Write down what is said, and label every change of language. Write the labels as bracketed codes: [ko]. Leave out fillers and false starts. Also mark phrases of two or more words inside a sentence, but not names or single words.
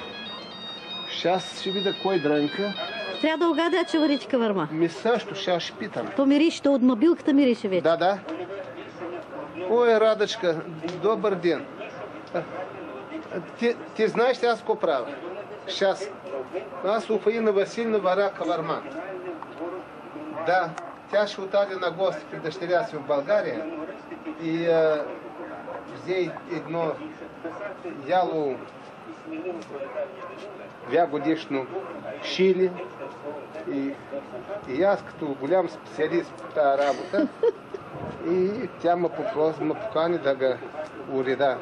[bg] Сейчас ще видя кой дрънка. Трябва да угадя, че варите каварма. Също, сейчас ще питам. То мирише, то от мобилката мирише вече. Да. Ой, Радочка, добър ден. Ти знаеш ли аз какво правя? Сейчас. Аз у Фаина Васильевна варя каварма. Да. Тя ще отиде на гости при дъщеря си в България и взе едно яло 2-годишно шиле и аз като голям специалист по тази работа и тя ме покани да го уреда.